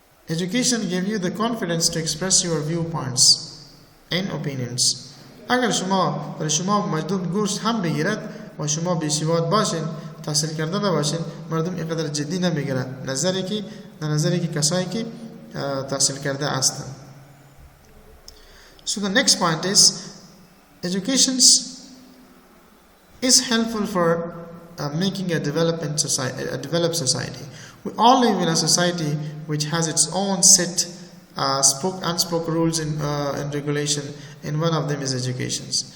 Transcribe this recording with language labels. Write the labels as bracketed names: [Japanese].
[English] Education gives you the confidence to express your viewpoints and opinions. [Persian] اگر شما مجدود گوش هم بگیرد و شما بی‌سواد باشین، تحصیل کرده نباشین، مردم اینقدر جدی نمیگیرن نظری که کسایی که تحصیل کرده هستند. [English] So the next point is education is helpful for making a developed society. We all live in a society which has its own set unspoken rules and regulation, and one of them is education.